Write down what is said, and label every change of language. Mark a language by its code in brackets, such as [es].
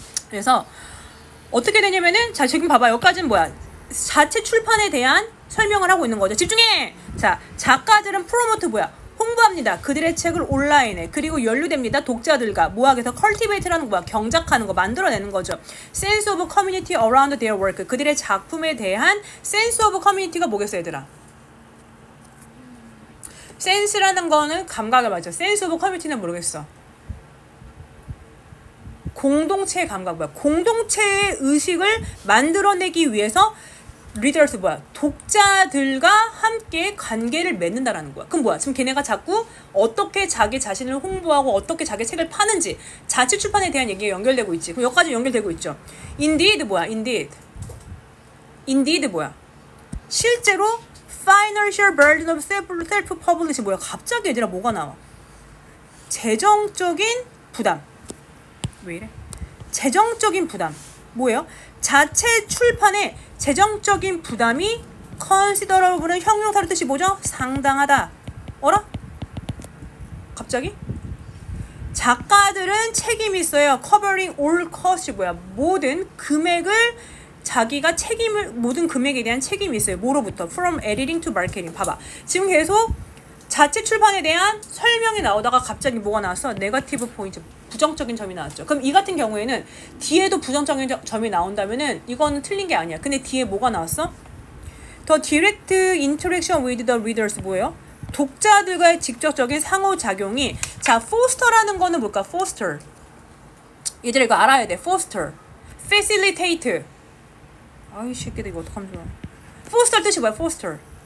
[ko] 그래서 어떻게 되냐면은 자 지금 봐봐. 여기까지는 뭐야? 자체 출판에 대한 설명을 하고 있는 거죠. 집중해! 자 작가들은 프로모트 뭐야? 홍보합니다. 그들의 책을 온라인에 그리고 연루됩니다. 독자들과 뭐하게 해서 컬티베이트라는 거야. 경작하는 거 만들어내는 거죠. [en] Sense of community around their work. [ko] 그들의 작품에 대한 [en] sense of community [ko] 가 뭐겠어 얘들아? sense라는 거는 감각을 말이죠. sense of community는 모르겠어. 공동체의 감각 뭐야? 공동체의 의식을 만들어내기 위해서 리더스 뭐야? 독자들과 함께 관계를 맺는다라는 거야. 그럼 뭐야? 지금 걔네가 자꾸 어떻게 자기 자신을 홍보하고 어떻게 자기 책을 파는지 자체 출판에 대한 얘기가 연결되고 있지. 그럼 여기까지 연결되고 있죠. Indeed 뭐야? Indeed 뭐야? 실제로 [en] financial burden of self-publish 뭐야? [ko] 갑자기 얘들아 뭐가 나와? 재정적인 부담. 왜 이래? 재정적인 부담. 뭐예요? 자체 출판에 재정적인 부담이 considerable은 형용사로 뜻이 뭐죠? 상당하다. 어라? 갑자기? 작가들은 책임이 있어요. [en] covering all cost [ko] 뭐야? 모든 금액을 자기가 책임을 모든 금액에 대한 책임이 있어요. 뭐로부터? [en] From editing to marketing. [ko] 봐봐. 지금 계속 자체 출판에 대한 설명이 나오다가 갑자기 뭐가 나왔어? 네거티브 포인트. 부정적인 점이 나왔죠. 그럼 이 같은 경우에는 뒤에도 부정적인 점이 나온다면은 이거는 틀린 게 아니야. 근데 뒤에 뭐가 나왔어? [en] The direct interaction with the readers [ko] 뭐예요? 독자들과의 직접적인 상호작용이 자, foster라는 거는 뭘까? foster. 얘들아 이거 알아야 돼. foster. facilitate. 아이 새끼들 이거 어떡하면 좋아. foster 뜻이 뭐야? foster.